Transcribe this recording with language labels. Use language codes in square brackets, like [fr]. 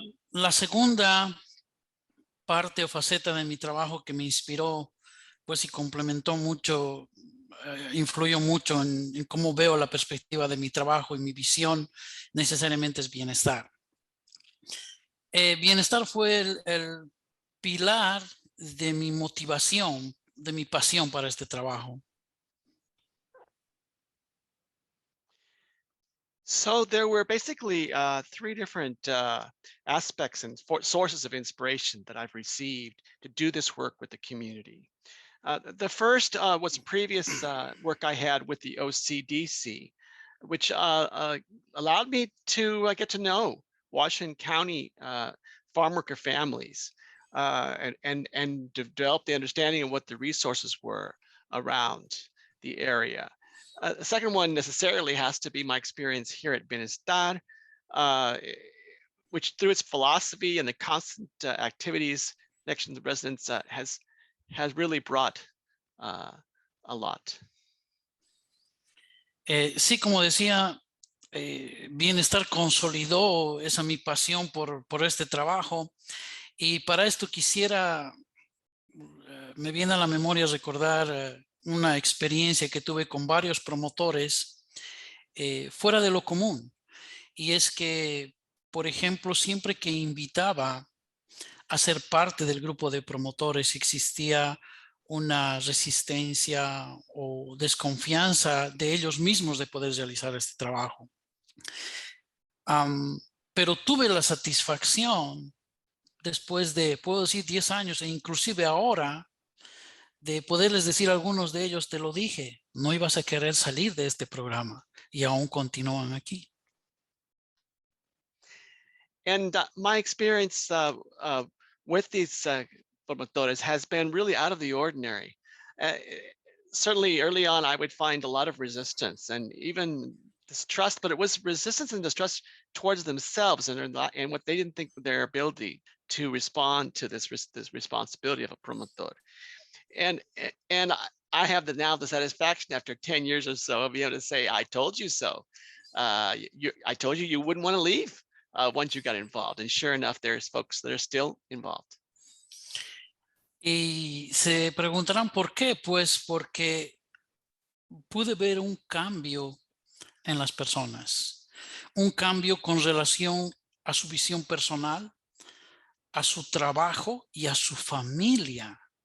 [es] La segunda parte o faceta de mi trabajo que me inspiró, pues, y complementó mucho, influyó mucho en cómo veo la perspectiva de mi trabajo y mi visión, necesariamente es bienestar. Bienestar fue el pilar de mi motivación, de mi pasión para este trabajo. [en] So there were basically three different aspects and sources of inspiration that I've received to do this work with the community. The first was previous work I had with the OCDC, which allowed me to get to know Washington County farm worker families and develop the understanding of what the resources were around the area. The second one necessarily has to be my experience here at Bienestar, which through its philosophy and the constant activities, connection to residents has really brought a lot. [es] Sí, como decía, Bienestar consolidó esa mi pasión por este trabajo, y para esto quisiera, me viene a la memoria recordar una experiencia que tuve con varios promotores fuera de lo común, y es que, por ejemplo, siempre que invitaba a ser parte del grupo de promotores existía una resistencia o desconfianza de ellos mismos de poder realizar este trabajo. Pero tuve la satisfacción después de, puedo decir, 10 años e inclusive ahora, de poderles decir a algunos de ellos, te lo dije, no ibas a querer salir de este programa, y aún continúan aquí. [en] And my experience with these promotores has been really out of the ordinary. Certainly early on, I would find a lot of resistance and even distrust, but it was resistance and distrust towards themselves and what they didn't think their ability to respond to this responsibility of a promotor. And I have now the satisfaction after 10 years or so of being able to say, I told you so. I told you wouldn't want to leave once you got involved. And sure enough, there's folks that are still involved. [es] Y se preguntarán por qué, pues porque pude ver un cambio en las personas, un cambio con relación a su visión personal, a su trabajo y a su familia.